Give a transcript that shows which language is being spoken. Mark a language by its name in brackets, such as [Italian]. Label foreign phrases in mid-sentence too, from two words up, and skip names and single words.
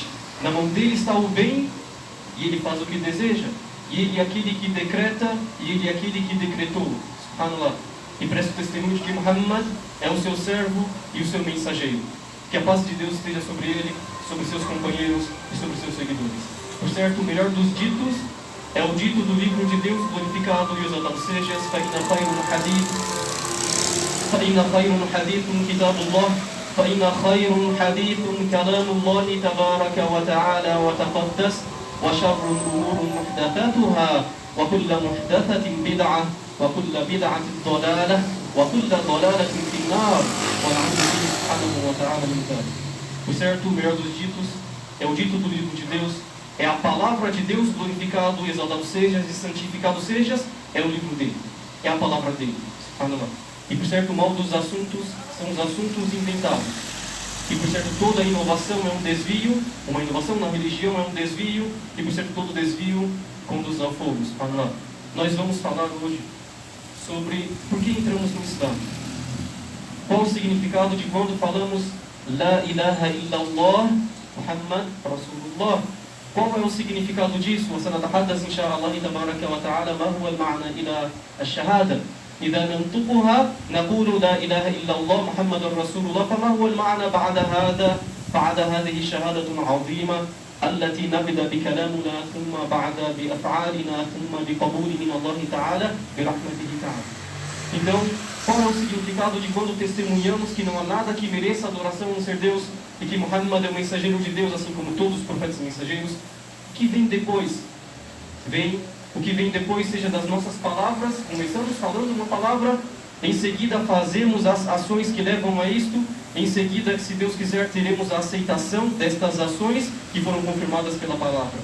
[Portuguese] Na mão dele está o bem, e Ele faz o que deseja, e Ele é aquele que decreta, e Ele é aquele que decretou. Subhanallah. E presto testemunho de que Muhammad é o seu servo e o seu mensageiro. Que a paz de Deus esteja sobre ele, sobre seus companheiros e sobre seus seguidores. Por certo, o melhor dos ditos é o dito do livro de Deus, glorificado e exaltado sejas. [Arabic] فإن خير الحديث كتاب الله فإن خير الحديث كلام الله تبارك وتعالى وتقدس وشر الأمور محدثاتها وكل محدثة بدعة وكل بدعة ضلالة وكل ضلالة في النار ونعوذ به سبحانه وتعالى من ذلك. [Portuguese] Por certo, o melhor dos ditos é o dito do livro de Deus, é a palavra de Deus, glorificado e exaltado sejas e santificado sejas, é o livro dele, é a palavra dele. Subhanallah. E por certo, o mal dos assuntos são os assuntos inventados. E por certo, toda inovação é um desvio, uma inovação na religião é um desvio, e por certo, todo desvio conduz ao fogo. Subhanallah. Nós vamos falar hoje sobre por que entramos no Islã. Qual o significado de quando falamos [Arabic] لا إله إلا الله محمد رسول الله? [Portuguese] Qual é o significado disso? [Arabic] وسنتحدث إن شاء الله تبارك وتعالى ما هو المعنى إلى الشهادة. إذا ننطقها نقول لا إله إلا الله محمد رسول الله. فما هو المعنى بعد هذه الشهادة العظيمة التي نبدأ بكلامنا ثم بعد بأفعالنا ثم بقبول من الله تعالى برحمته تعالى. [Portuguese] Então, qual é o significado de quando testemunhamos que não há nada que mereça adoração a não ser Deus e que Muhammad é o mensageiro de Deus, assim como todos os profetas mensageiros? O que vem depois? O que vem depois, seja das nossas palavras, começamos falando uma palavra, em seguida fazemos as ações que levam a isto, em seguida, se Deus quiser, teremos a aceitação destas ações que foram confirmadas pela palavra.